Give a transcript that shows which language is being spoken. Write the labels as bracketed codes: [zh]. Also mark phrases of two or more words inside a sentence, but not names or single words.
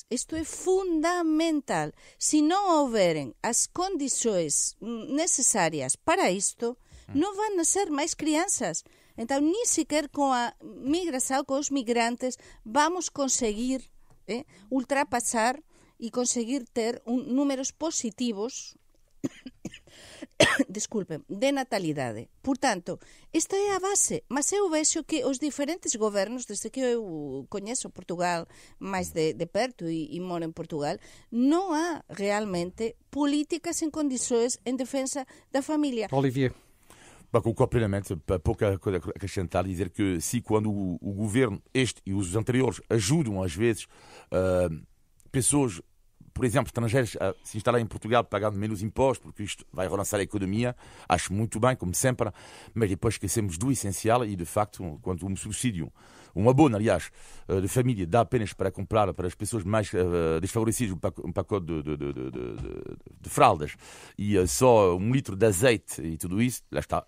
[gl] Isto é fundamental. Se non houberen as condições necesarias para isto, non van a ser máis crianças. [pt] Então, nem sequer com a migração, com os migrantes, vamos conseguir ultrapassar e conseguir ter números positivos de natalidade. Portanto, esta é a base, [gl] mas eu vexo que os diferentes gobernos, desde que eu coñezo Portugal máis de perto e moro en Portugal, non há realmente políticas en condições en defensa da familia. Olivier. [pt] Concordo plenamente, pouco a acrescentar, dizer que se quando o governo, este e os anteriores, ajudam às vezes pessoas, por exemplo, estrangeiros a se instalar em Portugal pagando menos impostos, porque isto vai relançar a economia, acho muito bem, como sempre, mas depois esquecemos do essencial e, de facto, quando um subsídio, um abono, aliás, de família dá apenas para comprar para as pessoas mais desfavorecidas um pacote de fraldas e só 1 litro de azeite e tudo isso, lá está.